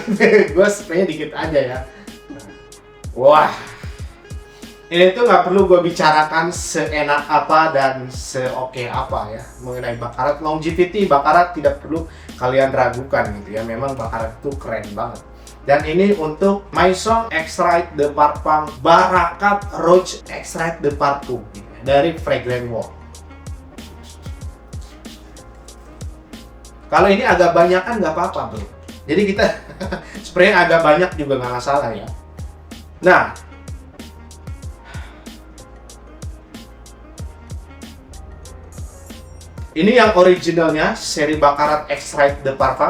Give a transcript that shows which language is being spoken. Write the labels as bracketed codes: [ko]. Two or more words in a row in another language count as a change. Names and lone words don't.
[id] Gue spraynya dikit aja ya. Wah, ini tuh nggak perlu gue bicarakan seenak apa dan seoke apa ya mengenai Baccarat. Longevity Baccarat tidak perlu kalian ragukan gitu ya. Memang Baccarat itu keren banget. Dan ini untuk Maison Extrait de Parfum Baccarat Rouge Extrait de Parfum gitu ya, dari Fragrant Wolf. Kalau ini agak banyak kan nggak apa-apa bro. Jadi kita spray agak banyak juga nggak masalah ya. Nah, ini yang originalnya seri Baccarat Extrait de Parfum.